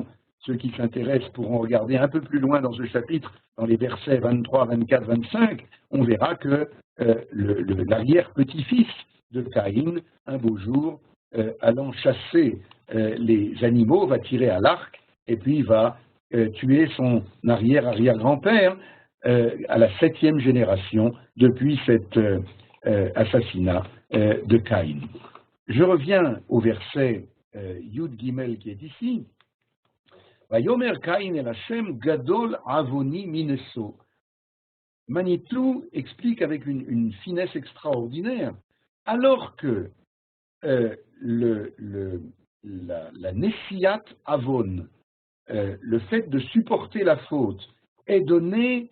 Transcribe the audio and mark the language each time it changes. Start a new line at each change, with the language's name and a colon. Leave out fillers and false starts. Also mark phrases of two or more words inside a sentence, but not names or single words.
French: Ceux qui s'intéressent pourront regarder un peu plus loin dans ce chapitre, dans les versets 23, 24, 25, on verra que l'arrière-petit-fils de Caïn, un beau jour, allant chasser les animaux, va tirer à l'arc et puis va tuer son arrière-arrière-grand-père à la 7e génération depuis cet assassinat de Caïn. Je reviens au verset
Hebrew: יוד גימל
French: qui est ici.
Hebrew: ויאמר קין אל ה' גדול עוני מנשוא.
French: Manitou explique avec une finesse extraordinaire, alors que la
Hebrew: נשיאת עון,
French: le fait de supporter la faute, est donné